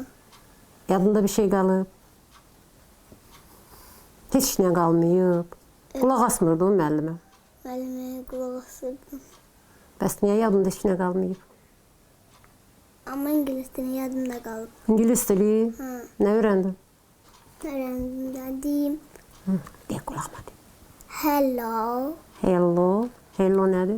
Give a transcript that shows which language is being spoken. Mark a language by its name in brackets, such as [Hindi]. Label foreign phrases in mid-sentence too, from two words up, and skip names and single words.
[Azerbaijani] Yadında bir şey qalıb? Heç nə qalmayıb. Qulaq asmırdın müəllimə. Müəllimə qulaq asırdım. Bəs niyə yadında heç nə qalmayıb? Amma ingilis dili yadımda qalıb. İngilis dili? Hı. Nə öyrəndin? Öyrəndim də deyim. Deyə qulağıma de. Hello. Hello. Hello nədir?